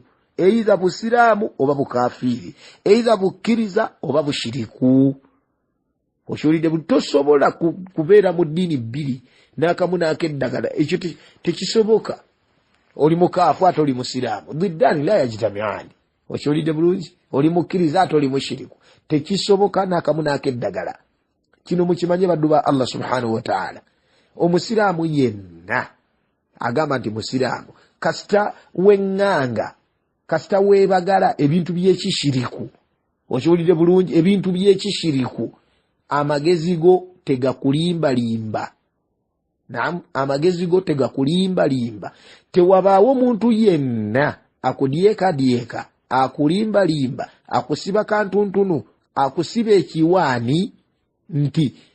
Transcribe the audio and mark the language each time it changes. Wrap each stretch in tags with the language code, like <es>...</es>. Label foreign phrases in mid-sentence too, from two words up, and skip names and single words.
<lg>eitha busiraamu oba bukafiiri eitha bukkiriza oba bushiriku okiwulidde tosobola kubeera mu ddiini bbiri n'akamu n'akeddagala ekyo tekisoboka oli mukaafu ate oli musiraamu</lg> <ar>ضدان لا يجتمعان</ar> <lg>okiwulidde bulungi oli mukkiriza ate oli mushiriku tekisoboka n'akamu n'akeddagala kino mukimanye baddu ba</lg> <ar>الله سبحانه و</ar> <lg>ta'ala omusiraamu yenna agamba nti musiraamu kasita weŋŋanga kasita weebagala ebintu by'ekishiriku okiwulidde bulungi ebintu by'ekishiriku amagezi go tegakulimbalimba naam amagezi go tegakulimbalimba tewabaawo muntu yenna akudyekadyeka akulimbalimba akusiba kantuntunu akusiba ekiwaani nti</lg>